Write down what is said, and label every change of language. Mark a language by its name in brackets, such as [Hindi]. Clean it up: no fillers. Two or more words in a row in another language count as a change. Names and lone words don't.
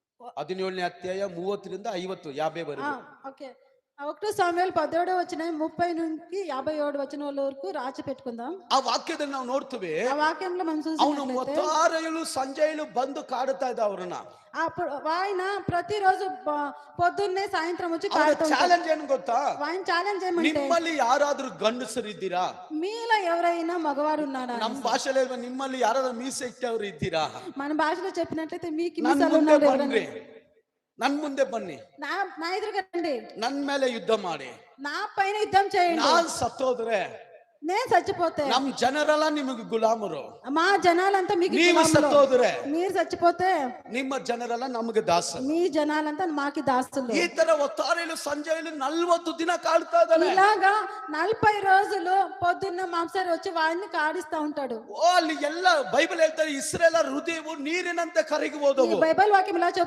[Kannada] 17ನೇ ಅಧ್ಯಾಯ 30-50 [Telugu] ఓకే. 1 సాముయేలు 17వ వచనం 30 నుంచి 57 వచనాల వరకు రాసి పెట్టుకుందాం. [Kannada] ಆ ವಾಕ್ಯದಲ್ಲಿ ನಾವು ನೋಡ್ತೀವಿ, [Telugu] ఆ వాక్యంలో మనం [Kannada] ಅವನು [Telugu] చూసినట్లయితే [Kannada] ಮೊತ್ತಾರೆಯಲು ಸಂಜೆಯಲು ಬಂದು ಕಾಡುತ್ತಾ ಇದ್ದ ಅವ್ರನ್ನ. [Telugu] అప్పుడు ఆయన ప్రతిరోజు పొద్దున్నే సాయంత్రం వచ్చి [Kannada] ಅವನ [Telugu] కాడుతూ ఉంటాడు. [Kannada] ಚಾಲೆಂಜ್ ಏನು ಗೊತ್ತಾ? [Telugu] ఆయన ఛాలెంజ్ ఏమంటే [Kannada] ನಿಮ್ಮಲ್ಲಿ ಯಾರಾದ್ರೂ ಗಂಡಸರಿದ್ದೀರಾ? [Telugu] మీలో ఎవరైనా మగవారు ఉన్నారా? [Kannada] ನಮ್ಮ భాషలో ನಿಮ್ಮಲ್ಲಿ ಯಾರಾದ್ರೂ ಮೀಸೆ ಇಟ್ಟವ್ರು ಇದ್ದೀರಾ? [Telugu] మన భాషలో చెప్పినట్లయితే మీకు [Kannada] ನನ್ [Telugu] మీసాలు [Kannada] ಮುಂದೆ [Telugu] ఉన్నారు [Kannada] ಬನ್ನಿ, [Telugu] ఎవరైనా? [Kannada] ನನ್ ಮುಂದೆ ಬನ್ನಿ, [Telugu] నా నా ఎదురుగా రండి, [Kannada] ನನ್ ಮೇಲೆ ಯುದ್ಧ ಮಾಡಿ. [Telugu] నా పైన యుద్ధం చేయండి. [Kannada] ನಾನ್ ಸತ್ತೋದ್ರೆ [Telugu] నేను చచ్చిపోతే [Kannada] ನಮ್ ಜನರೆಲ್ಲ ನಿಮಗೆ ಗುಲಾಮರು. [Telugu] మా జనాలంతా మీకు [Kannada] ನೀವು [Telugu] గులాములు. [Kannada] ಸತ್ತೋದ್ರೆ [Telugu] మీరు చచ్చిపోతే [Kannada] ನಿಮ್ಮ ಜನರೆಲ್ಲ ನಮಗೆ ದಾಸರು. [Telugu] మీ జనాలంతా మాకి దాసులు. [Kannada] ಈ ತರ ಒತ್ತಾರೆಯಲು ಸಂಜೆಯಲು 40 ದಿನ ಕಾಡ್ತಾ ಇದ್ದಾನೆ. [Telugu] ఇలాగా 40 రోజులు పొద్దున్న మాంసారి వచ్చి వాడిని కాడిస్తా ఉంటాడు. [Kannada] ಅಲ್ಲಿ ಎಲ್ಲ ಬೈಬಲ್ ಹೇಳ್ತಾರೆ, ಇಸ್ರೇಲ ಹೃದಯವು ನೀರಿನಂತೆ ಕರಗಿ [Telugu] ఈ [Kannada] ಹೋದವು. [Telugu] బైబిల్ వాక్యం ఇలా